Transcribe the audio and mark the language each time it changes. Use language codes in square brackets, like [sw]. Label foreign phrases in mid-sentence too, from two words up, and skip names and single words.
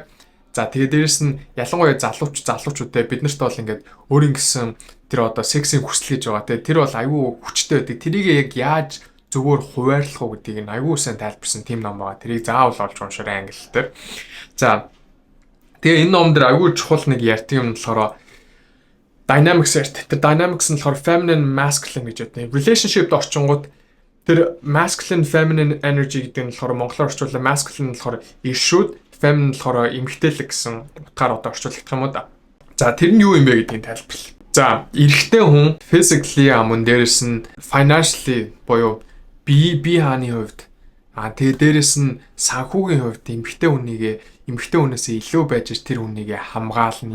[mn] За тэгээд дээрэс нь ялангуяа залуучуудтай бид нарт бол ингээд өөрийн гэсэн тэр одоо сексийн хүсэл гэж байгаа те. Тэр бол аюу хүчтэй байдаг. Тэрийг яг яаж зөвөр хуваарлах уу гэдгийг нь аюу сайн тайлбарсан тийм ном байгаа. Тэрийг заавал олж уншаарай англи дээр. За тэгээ энэ ном дээр аюу чухал нэг ярьдаг юм болохоор dynamics ярьт. Тэр dynamics нь болохоор [en] feminine masculine [mn] гэж яддаг. Relationship-д орчингууд тэр [en] masculine feminine energy [mn] гэдэг нь болохоор монголоор орчуулсан masculine болохоор иршүүд, feminine болохоор эмгтээлэг гэсэн утгаар одоо орчуулдаг юм уу да. За тэр нь юу юм бэ гэдгийг тайлбарлая. За эрэгтэй хүн physically мөн дээрэс нь financially буюу би хааны хувьд тэгээ дээрэс нь санхүүгийн хувьд эмэгтэй хүнээсээ илүү байж тэр хүнийг хамгаална.